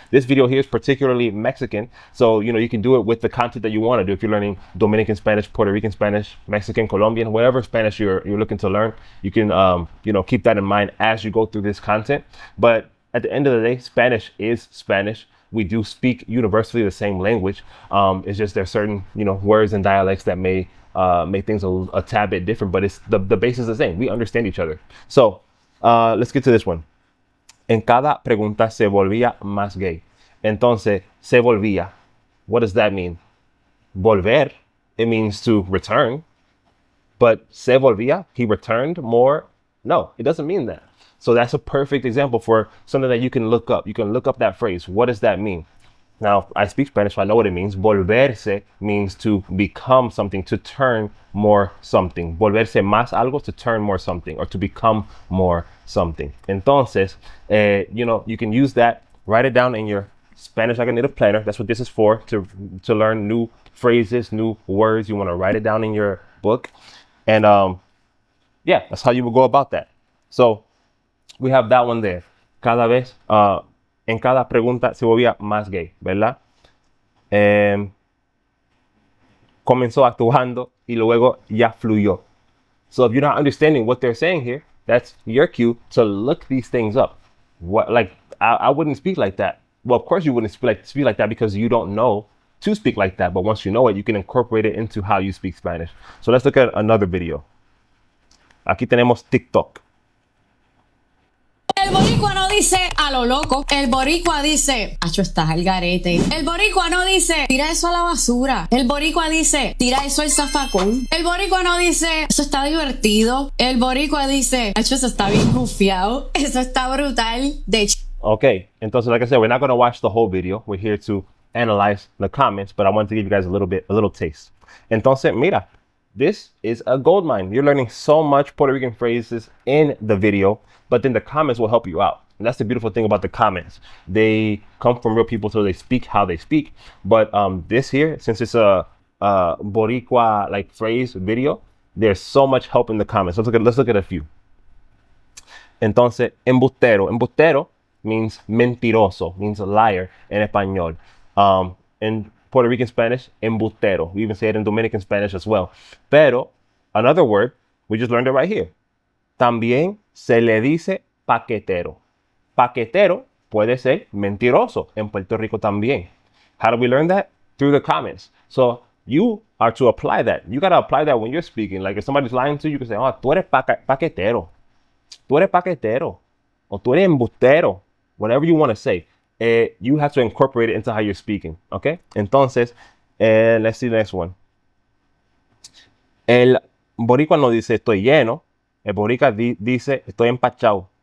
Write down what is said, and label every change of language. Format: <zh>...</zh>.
<en>This video here is particularly Mexican, so you can do it with the content that you want to do. If you're learning Dominican Spanish, Puerto Rican Spanish, Mexican, Colombian, whatever Spanish you're looking to learn, you can keep that in mind as you go through this content. But at the end of the day, Spanish is Spanish. We do speak universally the same language. It's just there's certain words and dialects that may make things a tad bit different, but it's the base is the same. We understand each other. So let's get to this one.</en> <es>En cada pregunta se volvía más gay. Entonces, se volvía.</es> <en>What does that mean? Volver, it means to return. But se volvía, he returned more. No, it doesn't mean that. So that's a perfect example for something that you can look up. You can look up that phrase. What does that mean? Now, I speak Spanish, so I know what it means. Volverse means to become something, to turn more something.</en> <es>Volverse más algo,</es> <en>to turn more something, or to become more something. Entonces, you can use that, write it down in your Spanish like a native planner. That's what this is for, to learn new phrases, new words. You want to write it down in your book. And that's how you will go about that. So we have that one there.</en> <es>Cada vez, en cada pregunta se volvía más gay, ¿verdad? Comenzó actuando y luego ya fluyó.</es> <en>So if you're not understanding what they're saying here, that's your cue to look these things up. I wouldn't speak like that. Well, of course you wouldn't speak like that because you don't know to speak like that. But once you know it, you can incorporate it into how you speak Spanish. So let's look at another video.</en> <es>Aquí tenemos TikTok. El boricua no dice a lo loco. El boricua dice, acho, estás al garete. El boricua no dice, tira eso a la basura. El boricua dice, tira eso al zafacón. El boricua no dice, eso está divertido. El boricua dice, acho, eso está bien rufiado. Eso está brutal.</es> <en>Okay, entonces, like I said, we're not going to watch the whole video. We're here to analyze the comments, but I wanted to give you guys a little taste.</en> <es>Entonces, mira,</es> <en>this is a gold mine. You're learning so much Puerto Rican phrases in the video, but then the comments will help you out. And that's the beautiful thing about the comments. They come from real people, so they speak how they speak. But this here, since it's a Boricua like phrase video, there's so much help in the comments. Let's look at a few. Entonces, embustero. Embustero means mentiroso, means liar</en> <es>en español.</es> <en>In Puerto Rican Spanish, embustero. We even say it in Dominican Spanish as well. Pero another word, we just learned it right here.</en> <es>También se le dice paquetero. Paquetero puede ser mentiroso en Puerto Rico también.</es> <en>How do we learn that? Through the comments. So you are to apply that. You got to apply that when you're speaking. Like if somebody's lying to you, you can say, oh,</en> <es>tú eres paquetero. Tú eres paquetero. O tú eres embustero.</es> <en>Whatever you want to say. You have to incorporate it into how you're speaking. Okay? Entonces, let's see the next one.</en> <es>El boricua no dice estoy lleno. El boricua dice estoy empachado.</es>